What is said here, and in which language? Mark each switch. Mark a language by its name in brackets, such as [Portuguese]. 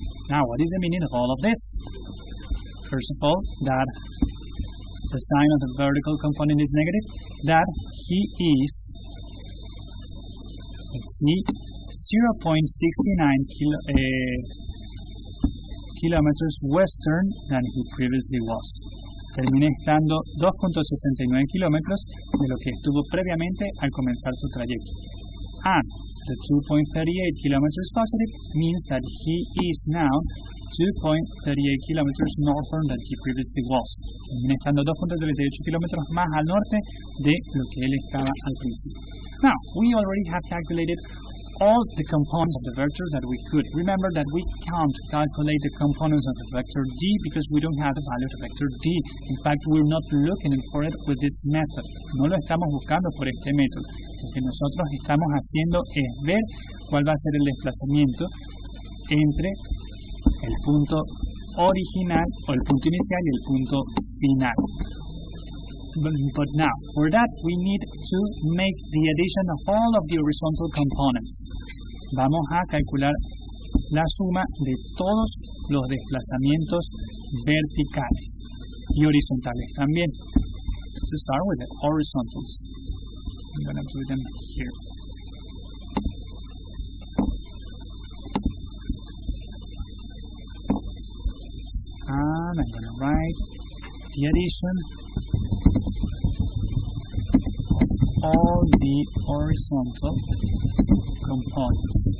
[English] Now, what is the meaning of all of this? First of all, that the sine of the vertical component is negative, that he is, let's see, 0.69 kilometers western than he previously was. [Spanish] Termina estando 2.69 kilómetros de lo que estuvo previamente al comenzar su trayecto. [English] And the 2.38 kilometers positive means that he is now 2.38 kilometers northern than he previously was. [Spanish] Termina estando 2.38 kilómetros más al norte de lo que él estaba al principio. [English] Now, we already have calculated all the components of the vectors that we could. Remember that we can't calculate the components of the vector D because we don't have the value of the vector D. In fact, we're not looking for it with this method. [Spanish] No lo estamos buscando por este método. Lo que nosotros estamos haciendo es ver cuál va a ser el desplazamiento entre el punto original o el punto inicial y el punto final. [English] But now, for that, we need to make the addition of all of the horizontal components. [Spanish] Vamos a calcular la suma de todos los desplazamientos verticales y horizontales también. [English] Let's start with the horizontals. I'm going to do them here. And I'm going to write the addition of all the horizontal components.